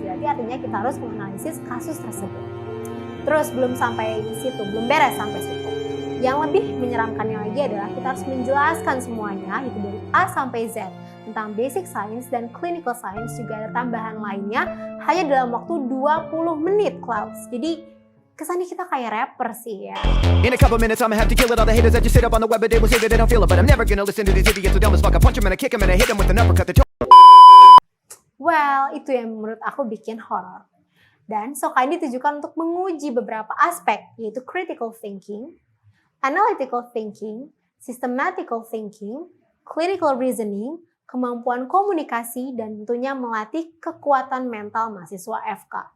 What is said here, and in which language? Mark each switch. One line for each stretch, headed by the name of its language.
Indonesian: Berarti artinya kita harus menganalisis kasus tersebut. Terus belum sampai situ, belum beres sampai situ. Yang lebih menyeramkannya lagi adalah kita harus menjelaskan semuanya, itu dari A sampai Z. Tentang basic science dan clinical science juga ada tambahan lainnya hanya dalam waktu 20 menit, Klaus. Jadi kesannya kita kayak rapper sih ya.
English: In a couple minutes I'ma have to kill it. All the haters that just sit up on the web but they will say that they don't feel it. But I'm never gonna listen to these idiots so dumb as fuck. I punch them and I kick them and I hit them with an uppercut.
Indonesian: Well, itu yang menurut aku bikin horor. Dan Soka ini ditujukan untuk menguji beberapa aspek, yaitu
English: critical thinking, analytical thinking, systematical thinking, clinical reasoning,
Indonesian: kemampuan komunikasi, dan tentunya melatih kekuatan mental mahasiswa FK.